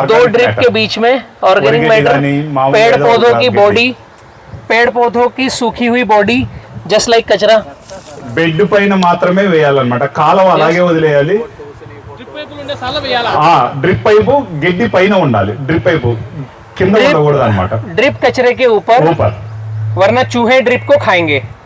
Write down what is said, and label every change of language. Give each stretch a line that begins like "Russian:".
Hindi: 2 drip के बीच में, organic matter, पेड़ पौधों की बॉडी, पेड़ पौधों की सूखी हुई बॉडी,
English: just like
Hindi: कचरा।
Telugu: బెడ్ పైన మాత్రమే వేయాలన్నమాట, కాలువ అలాగే వదిలేయాలి. డ్రిప్ పైపు గడ్డి పైన ఉండాలి, డ్రిప్ పైపు కింద ఉండకూడదు అనమాట.
Hindi: ड्रिप कचरे के ऊपर, वरना चूहे ड्रिप को खाएंगे.